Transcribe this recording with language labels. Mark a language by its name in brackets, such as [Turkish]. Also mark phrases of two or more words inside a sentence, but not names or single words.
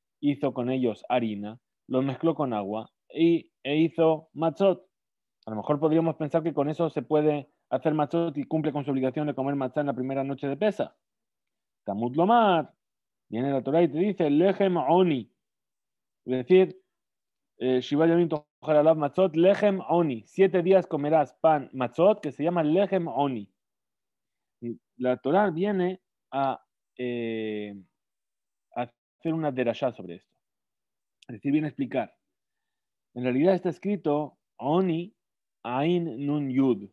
[Spanish] Hizo con ellos harina, los mezcló con agua e hizo matzot. A lo mejor podríamos pensar que con eso se puede hacer matzot y cumple con su obligación de comer matzah en la primera noche de Pesach. [Hebrew] תלמוד לומר, [Spanish] viene la Torah y te dice, [Hebrew] לחם עוני, [Spanish] es decir, [Hebrew] שבעת ימים תאכל עליו מצות לחם עוני. [Spanish] 7 días comerás pan matzot que se llama [Hebrew] לחם עוני. [Spanish] Y la Torah viene eh, a hacer una derashá sobre esto. Es decir, viene a explicar. En realidad está escrito oni, [Hebrew] עין נון יוד.